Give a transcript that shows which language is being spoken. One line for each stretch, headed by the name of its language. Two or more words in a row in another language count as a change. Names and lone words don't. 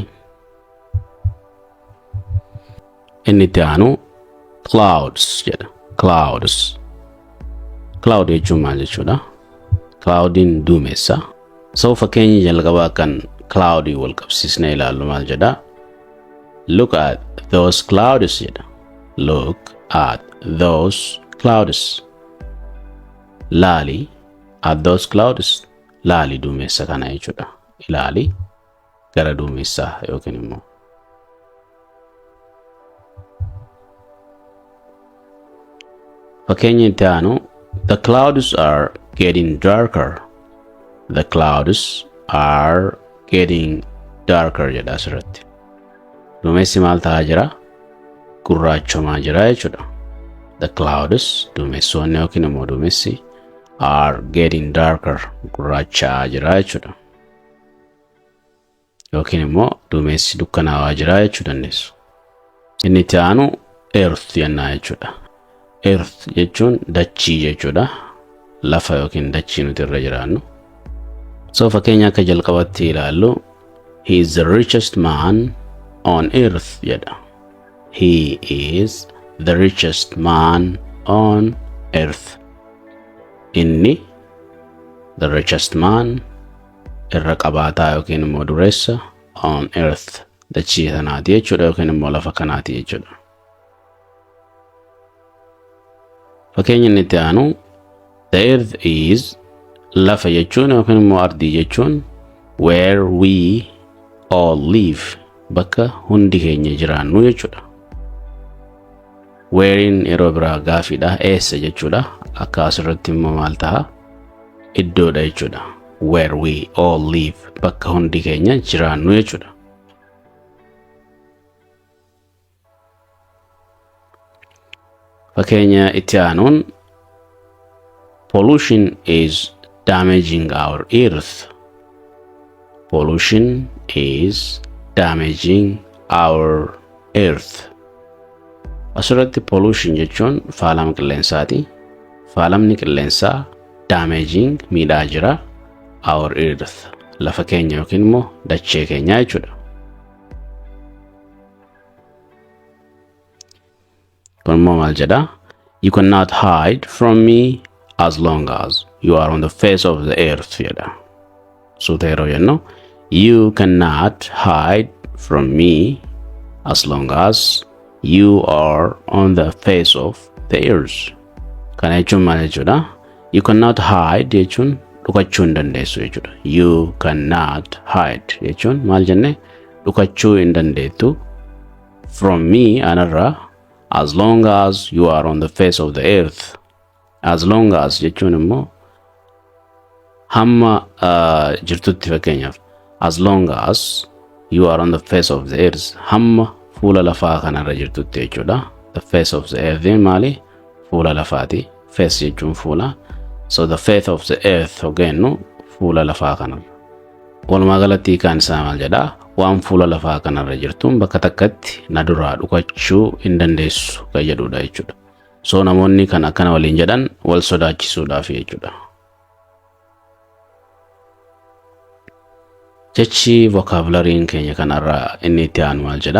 Oromo: Inni itti aanu clouds jedha. clouds. Cloud jechuun maal jechuudha? Cloudin duumessa. So fakkeenyi jalqabaa kan cloudy wal qabsiisnee ilaallu maal jedha?
English: Look at those clouds jedha. Look at those clouds. Laali at those clouds.
Oromo: Laali duumessa kana jechuudha. Ilaali gara duumessaa yookiin immoo fakkeenyi itti aanu
English: the clouds are getting darker. The clouds are getting darker
Oromo: jedha asirratti. Duumessi maal ta'aa jira? Gurraachomaa jira jechuudha.
English: The clouds
Oromo: duumessoonni yookiin immoo duumessi
English: are getting darker.
Oromo: Gurraachaa jira jechuudha. Yookiin immoo duumessi dukkanaawaa jira jechuu dandeessu. Inni itti aanu earth jennaa jechuudha. Earth jechuun dachii jechuudha. Lafa yookiin dachii nuti irra jiraannu.
English: So
Oromo: fakkeenya akka jalqabatti ilaallu
English: he is the richest man on earth jedha. He is the richest man on earth.
Oromo: Inni
English: the richest man
Oromo: irra qabaataa yookiin immoo dureessa
English: on earth
Oromo: dachii tanaati jechuudha yookiin immoo lafa kanaati jechuudha. Fakkeenya inni itti aanu
English: the earth is
Oromo: lafa jechuun yookiin immoo ardii jechuun
English: where we all live
Oromo: bakka hundi keenya jiraannu jechuudha. Wherein yeroo biraa gaafiidha eessa jechuudha. Akka asirratti immoo maal ta'a? Iddoodha jechuudha.
English: Where we all live
Oromo: bakka hundi keenya jiraannu jechuudha. Fakkeenya itti aanuun
English: pollution is damaging our earth. Pollution is damaging our earth.
Oromo: Asirratti pollution jechuun faalama qilleensaati. Faalamni qilleensaa damaging miidhaa jira
English: our earth.
Oromo: Lafa keenya yookiin immoo dachee keenya jechuudha. Kun immoo maal jedha?
English: You cannot hide from me as long as you are on the face of the earth jedha.
Oromo: Suuta yeroo jennu
English: you cannot hide from me as long as you are on the face of the earth.
Oromo: Kana jechuun maal jechuudha?
English: You cannot hide
Oromo: jechuun dhukachuu hin dandeessu jechuudha.
English: You cannot hide
Oromo: jechuun maal jenne? Dhukachuu hin dandeettu
English: from me anarraa as long as you are on the face of the earth. As long as
Oromo: jechuun immoo hamma jirtutti fakkeenyaaf
English: as long as you are on the face of the earth
Oromo: hamma fuula lafaa kanarra jirtutti jechuudha.
English: The face of the earth maali?
Oromo: Fuula lafaati. Face jechuun fuula.
English: So the face of the earth
Oromo: hogennu fuula lafaa kanarra. Walumaa galatti kan isaa maal jedha? Waan fuula lafaa kanarra jirtuun bakka takkatti na duraa dhukachuu hin dandeessu kan jedhudha jechuudha. So namoonni kan akkana waliin jedhan wal sodaachisuudhaaf jechuudha. Jechi vocabulariin keenya kanarraa inni itti aanu maal jedha?